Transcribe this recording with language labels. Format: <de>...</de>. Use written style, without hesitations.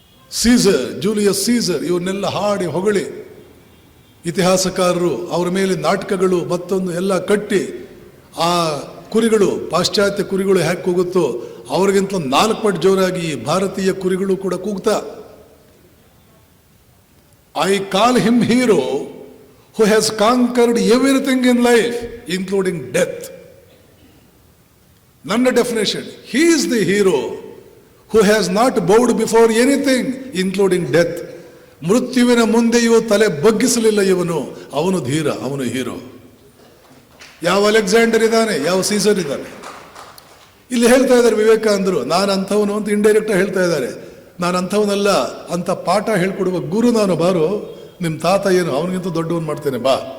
<kn>Caesar, Julius Caesar, ಇವನ್ನೆಲ್ಲ ಹಾಡಿ ಹೊಗಳಿ ಇತಿಹಾಸಕಾರರು ಅವರ ಮೇಲೆ ನಾಟಕಗಳು ಮತ್ತೊಂದು ಎಲ್ಲ ಕಟ್ಟಿ, ಆ ಕುರಿಗಳು, ಪಾಶ್ಚಾತ್ಯ ಕುರಿಗಳು ಹೇಗೆ ಕೂಗುತ್ತೋ ಅವ್ರಿಗಿಂತ 4 ಪಟ್ಟು ಜೋರಾಗಿ ಈ ಭಾರತೀಯ ಕುರಿಗಳು ಕೂಡ ಕೂಗ್ತಾ.</kn> <en>I call him hero who has conquered everything in life, including death.</en> <kn>ನನ್ನ definition,</kn> <en>he is the hero who has not bowed before anything, including death.</en> <kn>ಮೃತ್ಯುವಿನ ಮುಂದೆಯೂ ತಲೆ ಬಗ್ಗಿಸಲಿಲ್ಲ ಇವನು. ಅವನು ಧೀರ, ಅವನು ಹೀರೋ. ಯಾವ ಅಲೆಕ್ಸಾಂಡರ್ ಇದ್ದಾನೆ, ಯಾವ ಸೀಸರ್ ಇದ್ದಾನೆ? ಇಲ್ಲಿ ಹೇಳ್ತಾ ಇದ್ದಾರೆ ವಿವೇಕಾನಂದರು, ನಾನು ಅಂಥವನು ಅಂತ ಇಂಡೈರೆಕ್ಟ್ ಹೇಳ್ತಾ ಇದ್ದಾರೆ. ನಾನು ಅಂಥವನಲ್ಲ ಅಂತ ಪಾಠ ಹೇಳ್ಕೊಡುವ ಗುರು ನಾನು. ಬಾರೋ, ನಿಮ್ಮ ತಾತ ಏನು, ಅವನಿಗಿಂತ ದೊಡ್ಡವನು ಮಾಡ್ತೇನೆ ಬಾ.</kn>